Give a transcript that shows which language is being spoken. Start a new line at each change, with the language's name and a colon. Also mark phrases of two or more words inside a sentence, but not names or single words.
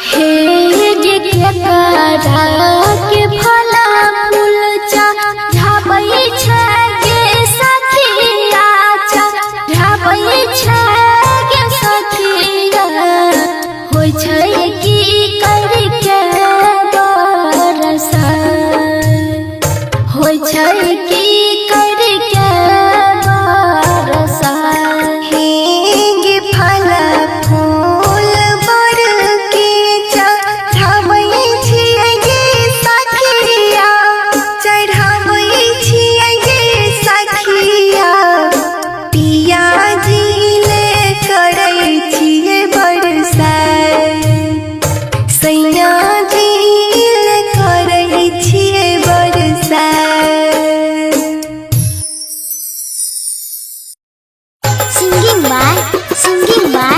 Maithili: हेगे केकरा के फला फूल झापई छै गे सखिया झापई छै गे सखिया होइ छै की करि के बरसात होइ छै की करि के बरसात हेगे फल फूल बर के चढ़ाबै छियै गे सखिया चढ़ाबै छियै गे सखिया पिया दिले करई छियै बरसात सैया दिले करई छियै बरसात
English: singing by